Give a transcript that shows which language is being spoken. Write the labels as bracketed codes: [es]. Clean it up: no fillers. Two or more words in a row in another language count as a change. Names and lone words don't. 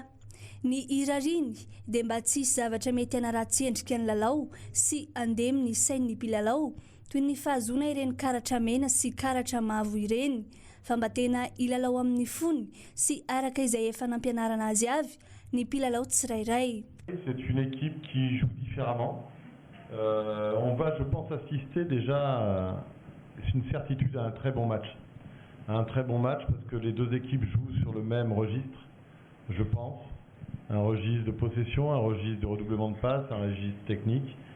[mg] Ny irariny dia mba tsisy zavatra mety hanaratsy endrika ny lalao sy andemy ny sain'ny mpilalao toy ny fahazona ireny karatra mena sy karatra mavo ireny fa mba tena ilalao amin'ny fony sy araka izay efa nampianarana azy avy ny mpilalao tsirairay. [fr] C'est une équipe qui joue différemment. On va, je pense, assister déjà, c'est une certitude, à un très bon match. Un très bon match parce que les deux équipes jouent sur le même registre, je pense. Un registre de possession, un registre de redoublement de passes, un registre technique.